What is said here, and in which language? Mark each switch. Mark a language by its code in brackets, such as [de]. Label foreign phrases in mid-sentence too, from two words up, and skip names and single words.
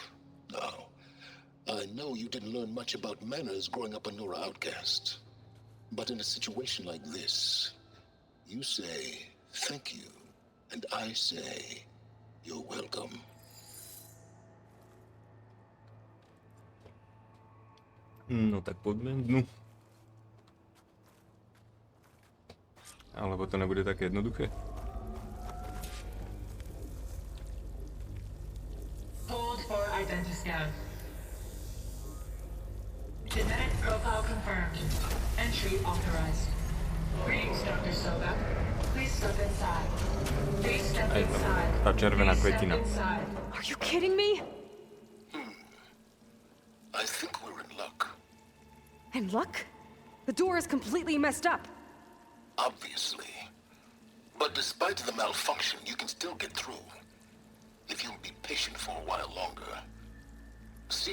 [en] Now, I know you didn't learn much about manners growing up a Nora outcast. But in a situation like this, you say, thank you, and I say, you're welcome. [sk] No tak poďme dnu. Alebo to nebude také jednoduché. [en] Hold for identiscan. Genetic profile confirmed. Entry authorized. Greetings, Dr. Soga. Please step inside. Please step [sk] Aj tam, [en] inside. [sk] tá červená [en] Please step [sk] kvetina. [en] inside. Are you kidding me? I think we're in luck. And luck? The door is completely messed up. Obviously. But despite the malfunction, you can still get through. If you'll be patient for a while longer.